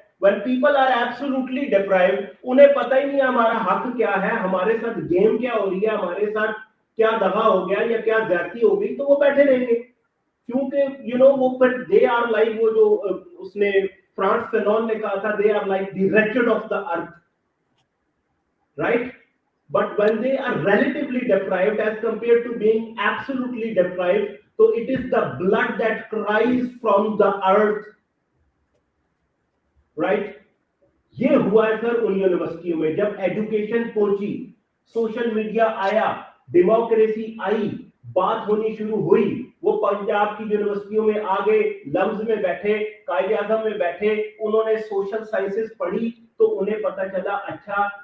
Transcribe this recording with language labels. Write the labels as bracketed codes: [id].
[en] When people are absolutely deprived, [ur] انہیں پتہ ہی نہیں ہمارا حق کیا ہے, ہمارے ساتھ گیم کیا ہو رہی ہے, ہمارے ساتھ کیا دغا ہو گیا یا کیا زیادتی ہو گئی, تو وہ بیٹھے رہیں گے. کیونکہ وہ پھر [en] they are like, [ur] وہ جو اس نے فرانس فینون نے کہا تھا, [en] they are like the wretched of the earth, right? But when they are relatively deprived as compared to being absolutely deprived, so it is the blood that cries from the earth, right? [ur] یہ ہوا ہے سر ان یونیورسٹیوں میں جب education پہنچی, social media آیا, democracy آئی, بات ہونی شروع ہوئی. وہ پنجاب کی یونیورسٹیوں میں آگے لمز میں بیٹھے, قائد اعظم میں بیٹھے, انہوں نے سوشل سائنسز پڑھی تو انہیں پتہ چلا اچھا